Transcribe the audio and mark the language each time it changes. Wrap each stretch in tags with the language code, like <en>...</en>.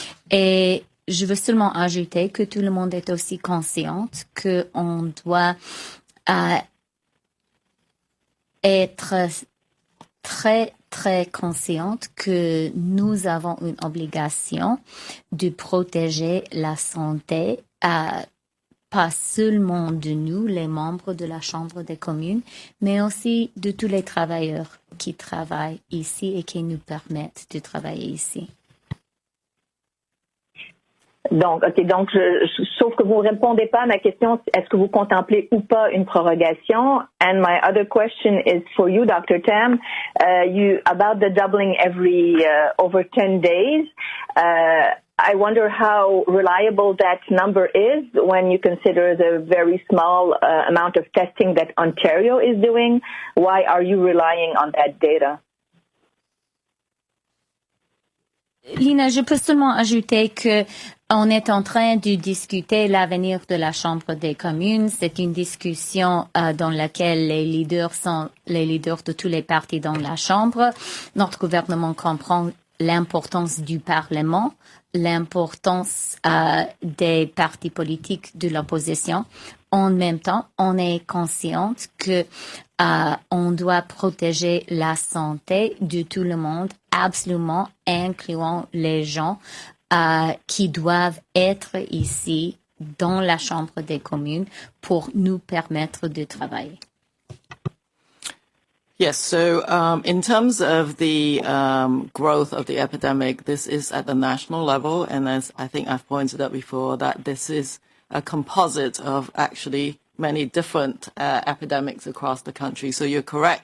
<fr>Et je veux seulement ajouter que tout le monde est aussi conscient qu'on doit être très, très consciente que nous avons une obligation de protéger la santé, pas seulement de nous, les membres de la Chambre des communes, mais aussi de tous les travailleurs qui travaillent ici et qui nous permettent de travailler ici. Donc, sauf que vous ne répondez pas à ma question, est-ce que vous contemplez ou pas une prorogation?</fr> <en>And my other question is for you, Dr. Tam, about the doubling every over 10 days. I wonder how reliable that number is when you consider the very small amount of testing that Ontario is doing. Why are you relying on that data?</en> <fr>Lina, je peux seulement ajouter que on est en train de discuter l'avenir de la Chambre des communes. C'est une discussion dans laquelle les leaders sont les leaders de tous les partis dans la Chambre. Notre gouvernement comprend l'importance du Parlement, l'importance des partis politiques de l'opposition. En même temps, on est consciente que on doit protéger la santé de tout le monde, absolument, incluant les gens qui doivent être ici dans la Chambre des communes pour nous permettre de travailler.</fr> <en>Yes, so in terms of the growth of the epidemic, this is at the national level, and as I think I've pointed out before, that this is a composite of actually many different epidemics across the country. So you're correct.</en>